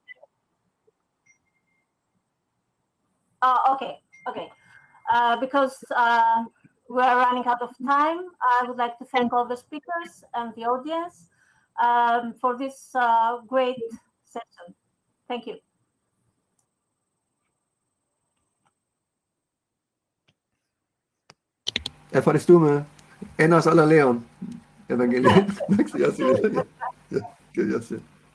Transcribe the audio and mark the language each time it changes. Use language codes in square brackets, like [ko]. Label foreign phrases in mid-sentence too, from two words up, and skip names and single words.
[en] Okay. Because we are running out of time, I would like to thank all the speakers and the audience for this great session. Thank you. [el] Ευχαριστούμε. Ένας άλλα λέον, Ευαγγελία. Εντάξει, γεια σου.